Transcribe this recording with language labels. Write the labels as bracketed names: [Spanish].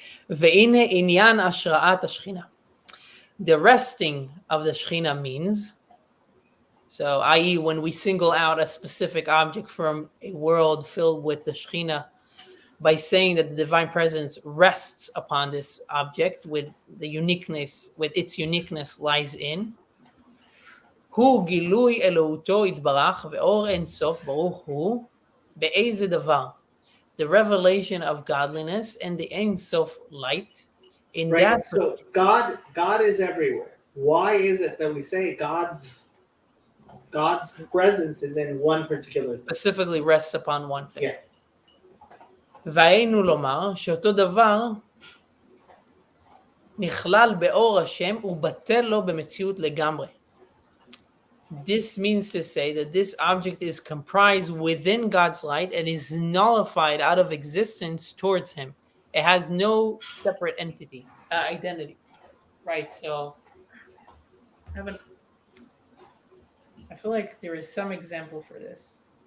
[Hebrew] והנה עניין השראת השכינה. [English] The resting of the Shekhinah means, so i.e. when we single out a specific object from a world filled with the Shekhinah by saying that the divine presence rests upon this object with its uniqueness lies in, [Hebrew] הוא גילוי אלוהותו יתברך ואור אין סוף ברוך הוא באיזה דבר. [English] The revelation of godliness and the Ein Sof light. In right. that, So God is everywhere. Why is it that we say God's presence is in one particular thing? Specifically rests upon one thing. Yeah. [Hebrew] והיינו לומר שאותו דבר נכלל באור השם ובטל לו במציאות לגמרי. [English] This means to say that this object is comprised within God's light and is nullified out of existence towards Him. It has no separate identity. Right, so I feel like there is some example for this.